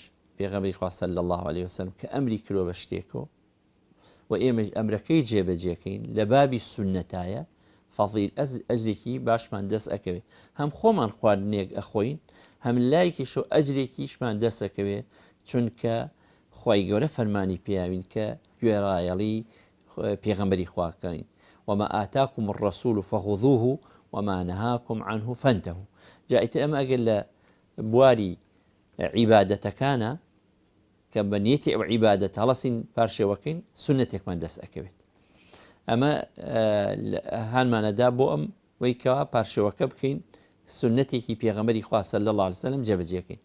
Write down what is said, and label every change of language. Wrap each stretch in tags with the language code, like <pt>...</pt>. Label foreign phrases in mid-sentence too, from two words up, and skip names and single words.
<ckb>پێغەمبەری خوا</ckb> <ar>صلی الله علیه و سلم</ar> <ckb>کە ئەمری کردووە بە شتێکەوە و ئێمەش ئەمرەکەی جێبەجێکەین لە بابی سونەتایە، فەضیل ئەجرێکی باشمان دەست ئەکەوێ، هەم خۆمان خواردنێک ئەخۆین، هەم لایەکیشەوە ئەجرێکیشمان دەست ئەکەوێ، چونکە خوای گەورە فەرمانی پێیاوین کە گوێڕایەڵی پێغەمبەری خواکەین.</ckb> <ar>وما آتاكم الرسول فخذوه وما نهاكم عنه فانتهوا.</ar> <ckb>جائت ئەمە ئەگەر لە بواری عیبادەتەکانە کە بە نیەتی ئەو عیبادەت هەڵەسین پارشێوەکەین سونەتێکمان دەست ئەکەوێت. ئەمە هانمانەدا بۆ ئەم وەیکەوە پارشێوەکە بکەین سنەتێکی پێغەمبەری خوا</ckb> <ar>صلی الله علیه و سلم</ar> <ckb>جێبەجێکەین.</ckb>